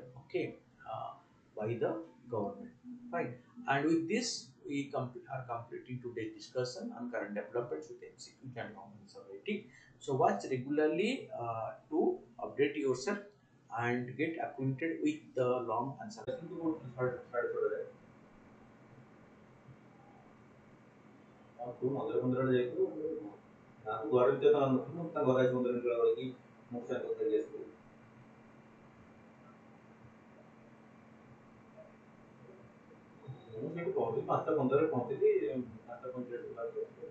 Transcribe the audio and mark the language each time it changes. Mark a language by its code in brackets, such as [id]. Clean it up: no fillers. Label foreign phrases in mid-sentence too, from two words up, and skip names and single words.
[en] Okay, by the government. Fine. And with this, we are completing today's discussion on current developments with MCQ and common rating. So watch regularly to update yourself and get acquainted with the long answer. [or] ତୁ ମନ୍ଦିର ଫନ୍ଦିର ଯାଇଥିଲୁ ନା ତୁ ଘର ଭିତରେ ତ ନଥିଲୁ ତା ଘରେ ଆସି ମନ୍ଦିର ଭିତରେ ରହିକି ମୋ ସାଙ୍ଗେ କଥା ହେଇକି ଆସିବୁ ମୁଁ ସେଇଠି ପହଞ୍ଚିଲି 5ଟା 15ରେ ପହଞ୍ଚିଲି 5ଟା 45 ବାହାରିକି